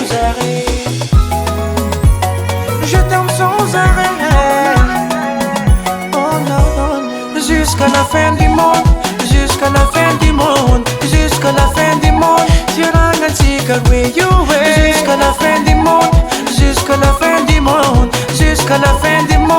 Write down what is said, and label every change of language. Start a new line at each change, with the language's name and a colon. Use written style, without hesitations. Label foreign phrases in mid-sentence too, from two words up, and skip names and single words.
French: je t'aime sans arrêt oh non jusqu'à la fin du monde jusqu'à la fin du monde jusqu'à la fin du monde
Malagasy: fiaragnatsika roe io
French: jusqu'à la fin du monde jusqu'à la fin du monde jusqu'à la fin du